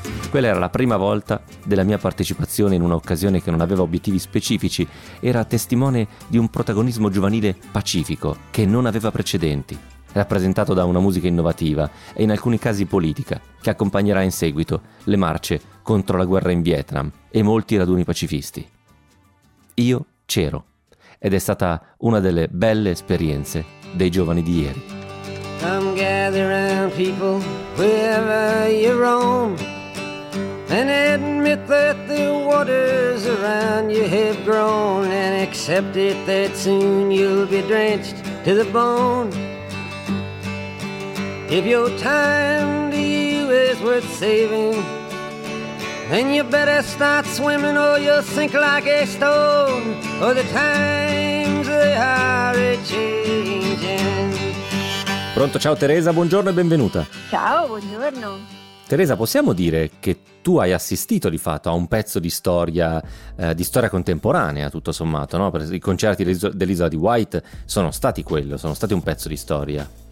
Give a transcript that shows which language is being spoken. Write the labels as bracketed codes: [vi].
[it] Quella era la prima volta della mia partecipazione in un'occasione che non aveva obiettivi specifici, era testimone di un protagonismo giovanile pacifico che non aveva precedenti, rappresentato da una musica innovativa e in alcuni casi politica, che accompagnerà in seguito le marce contro la guerra in Vietnam e molti raduni pacifisti. Io c'ero ed è stata una delle belle esperienze dei giovani di ieri. [en] Come gather around people wherever you roam. And admit that the waters around you have grown, and accept it that soon you'll be drenched to the bone. If your time to you is worth saving, then you better start swimming or you'll sink like a stone. For the times they are a-changing. [it] Pronto, ciao Teresa, buongiorno e benvenuta. Ciao, buongiorno. Teresa, possiamo dire che tu hai assistito di fatto a un pezzo di storia contemporanea, tutto sommato, no? I concerti dell'isola di Wight sono stati quello, sono stati un pezzo di storia.